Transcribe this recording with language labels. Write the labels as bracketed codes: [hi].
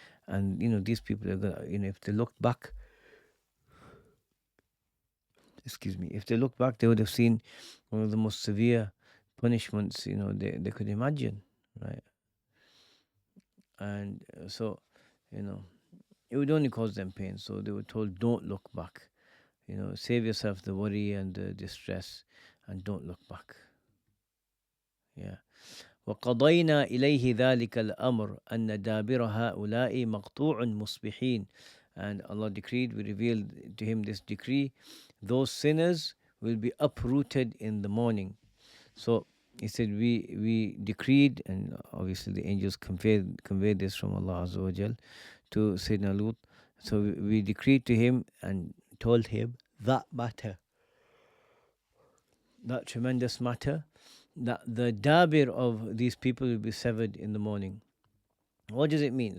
[en] And these people are gonna, if they looked back, if they looked back, they would have seen one of the most severe punishments they could imagine, right? And so it would only cause them pain. So they were told, don't look back. Save yourself the worry and the distress, and don't look back. Yeah. [ar] وقضينا إليه ذلك الأمر أن دابر هؤلاء مقطوع مصبحين. [en] And Allah decreed, we revealed to him this decree, those sinners will be uprooted in the morning. So he said, we decreed, and obviously the angels conveyed this from Allah Azza wa Jal to Sayyidina Lut. So we decreed to him and told him that matter, that tremendous matter, that the dabir of these people will be severed in the morning. What does it mean?